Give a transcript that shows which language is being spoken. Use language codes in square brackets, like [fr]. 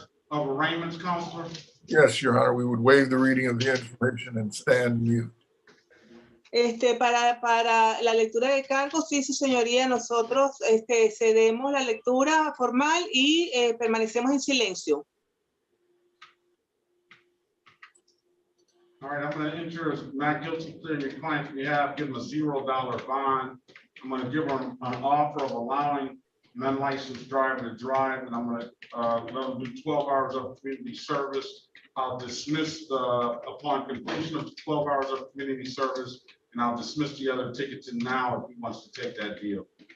[en] Of arraignments, Counselor. Yes, Your Honor. We would waive the reading of the information and stand mute. [es] Para la lectura de cargos, sí, su señoría, nosotros cedemos la lectura formal y permanecemos en silencio. [en] All right, I'm going to enter as not guilty plea in your client's behalf, give him a $0 bond. I'm going to give him an offer of allowing an unlicensed driver to drive, and I'm going to let him do 12 hours of community service. I'll dismiss upon completion of 12 hours of community service, and I'll dismiss the other tickets in now if he wants to take that deal.